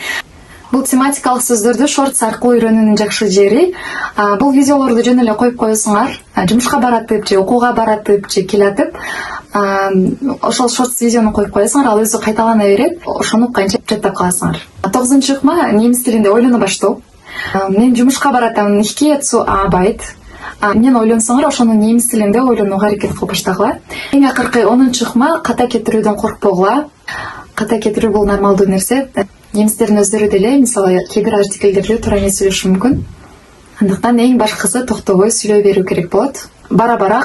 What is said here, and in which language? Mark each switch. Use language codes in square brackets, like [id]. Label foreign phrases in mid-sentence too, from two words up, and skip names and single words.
[ky] Бул тематикалык сөздөрдү shorts аркылуу үйрөнүүнүн жакшы жери, бул видеолорду жөн эле коюп коесуңар, жумушка баратып же окууга баратып же келатып, ошол shorts видеону коюп коесуңар, ал өзү кайталана берет, ошону канча жаттап каласыңар. 9-чы ыкма немис тилинде ойлоно баштоо. Мен жумушка баратам, [de] ich gehe zur Arbeit. [ky] Мен ойлонсоңор, ошону немис тилинде ойлонууга аракет кылып баштагыла. Эң акыркы 10-чы ыкма ката кетирүүдөн коркпогула. Ката кетирүү бул нормалдуу нерсе. Немистердин өздөрү деле, мисалы, кээ бир артиклдерди туура эмес сүйлөшүшү мүмкүн. Андыктан эң башкысы токтобой сүйлөй берүү керек болот.